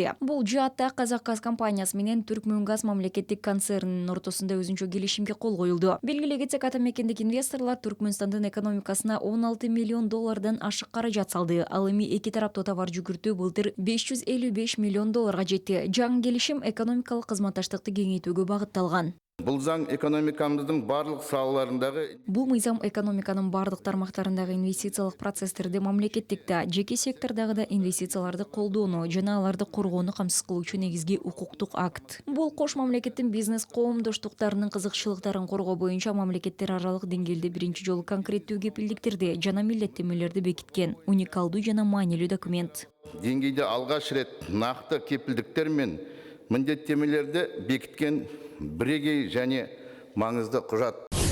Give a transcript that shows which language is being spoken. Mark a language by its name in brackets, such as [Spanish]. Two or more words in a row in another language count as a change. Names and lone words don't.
[Kyrgyz] Бул жаатта Казакгаз компаниясы менен Түркмөнгаз мамлекеттик концернинин ортосунда өзүнчө келишимге кол коюлду. Белгилей кетсек, ата мекендик инвесторлор Түркмөнстандын экономикасына 16 миллион доллардан ашык каражат салды. Ал эми эки тараптуу товар жүгүртүү былтыр 555 миллион долларга жетти. Жаңы келишим экономикалык кызматташтыкты кеңейтүүгө багытталган. [Kazakh] Бұл заң экономикамыздың барлық салаларындағы [Kyrgyz] Бул мыйзам экономиканын бардык тармактарындагы инвестициялык процесстерди мамлекеттик да, жеке сектордагы да инвестицияларды колдоону жана аларды коргоону камсыз кылуучу негизги укуктук акт. Бул кош мамлекеттин бизнес коомдоштуктарынын кызыкчылыктарын коргоо боюнча мамлекеттер аралык деңгээлде биринчи жолу конкреттүү кепилдиктерди жана милдеттенмелерди бекиткен уникалдуу жана маанилүү документ. [Kazakh] деңгейде алғаш рет нақты кепілдіктер мен міндеттемелерді бекіткен бірегей және маңызды құжат.